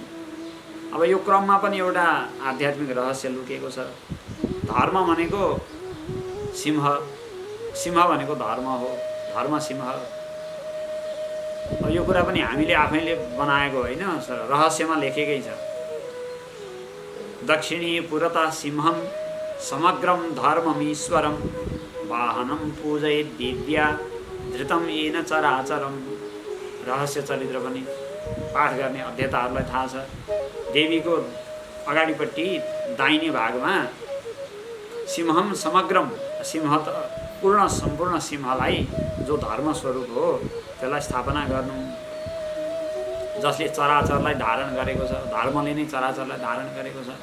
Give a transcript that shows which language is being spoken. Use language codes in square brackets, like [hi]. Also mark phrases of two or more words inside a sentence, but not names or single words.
[ne] अब यो क्रममा पनि एउटा आध्यात्मिक रहस्य लुकेको छ। धर्म भनेको सिंह, सिंह भनेको धर्म हो, धर्म सिंह। अब यो कुरा पनि हामीले आफैले बनाएको होइन, रहस्यमा लेखेकै छ। [sa] दक्षिणी पुरतः सिंहम समग्रम धर्ममीश्वरम वाहनम पूजयेत् दिव्या धृतम येन चराचरम। [ne] रहस्य चरित्र पनि पाठ गर्ने अध्येताहरूलाई थाहा छ। देवीको अगाडिपट्टि दाहिने भागमा [sa] सिंहम समग्रम, [ne] सिंह त पूर्ण सम्पूर्ण सिंहलाई जो धर्म स्वरूप हो त्यसलाई स्थापना गर्नु, जसले चराचरलाई धारण गरेको छ, धर्मले नै चराचरलाई धारण गरेको छ।